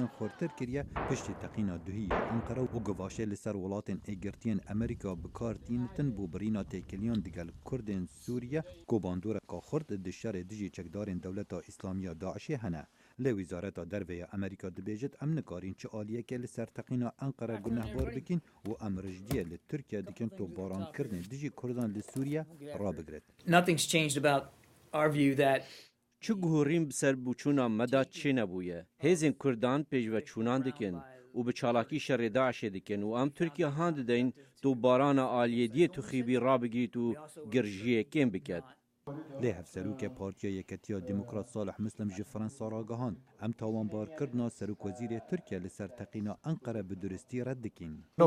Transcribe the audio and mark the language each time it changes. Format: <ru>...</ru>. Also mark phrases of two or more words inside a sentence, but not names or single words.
<ku>خورتر کریه پشتی تقینا دوهی انقره و گواشه لسر ولاتن ایگرتین امریکا بکارتینتن بو برینا تیکلیان دیگل کردن سوریا کو باندورا کا خورد دشار دجی چکدارن دولت اسلامی داعش هنه لی وزارت دروی امریکا دبیجت امن کارین چه آلیه که لسر تقینا انقره گناه بار بکن و امرجدیه لترکیه دکن تو باران کردن دجی کردان لسوریا را بگرد.</ku> <en>Nothing's changed about our view that</en> <ku>چو گهوریم بسر بوچونا مدا چه نبویه هیزن کردان پیش و چونان دکن و به چالاکی شر داعش دکن و ام ترکیه هاند دین تو باران آلیه دیه تو خیبی را بگیت و گرژیه کم بکد. لی هفسروک پارتیا یکتیا دموکرات صالح مسلم جی فرانسا را گهاند ام تاوان بار کردنا سروک وزیر ترکیه لسر تقینا انقره بدرستی رد دکین.</ku>